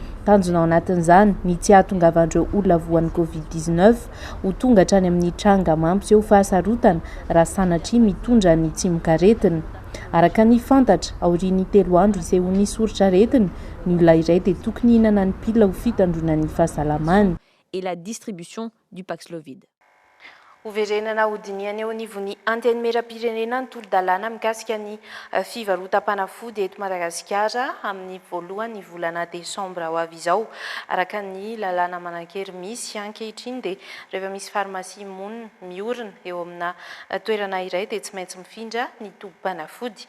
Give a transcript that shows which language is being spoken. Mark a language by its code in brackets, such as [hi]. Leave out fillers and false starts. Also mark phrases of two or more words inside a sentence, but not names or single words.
[mg] tanjona ao anatin'izany ny tsy ahatongavandreo olona voan'ny covid-19 ho tonga hatrany amin'ny tranga mampiseho fahasarotana raha sanatria mitondra ny tsy mikaretina. Araka ny fantatra aorian'ny 3 andro isehoan'ny soritra aretina ny olona iray dia tokony hihinana ny pilina ho fitandrona ny fahasalamany. [fr] Et la distribution du Paxlovid. [mg] Hoverenana hodiniany eo anivon'ny anteny mera-pirenena ny tolo-dalàna mikasika ny fivarotam-panafody eto Madagasikara amin'ny voalohany volana desambra ho avy izao. Araka ny lalàna manan-kery misy ankehitriny dia rehefa misy farmasia monina miorina eo amina toerana iray dia tsy maintsy mifindra ny tobi-panafody.